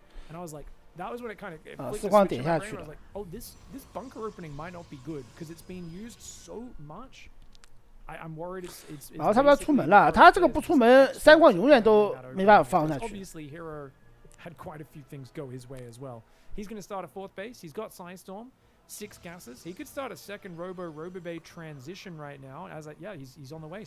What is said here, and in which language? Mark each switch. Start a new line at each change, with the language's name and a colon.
English: And I was like, that was when it kind of.
Chinese: 4矿点下去了。
English: I was like, oh, this bunker opening might not be good because it's being used so much. I'm worried it's.
Chinese: 然后他们要出门了，他这个不出门，3矿永远都没办法放下去。
English: Obviously, Hero had quite a few things go his way as well. He's going to start a 4th base. He's got Psystorm. 6 gases. He could start a second Robo-Bay transition right now. As like, yeah, he's on the way.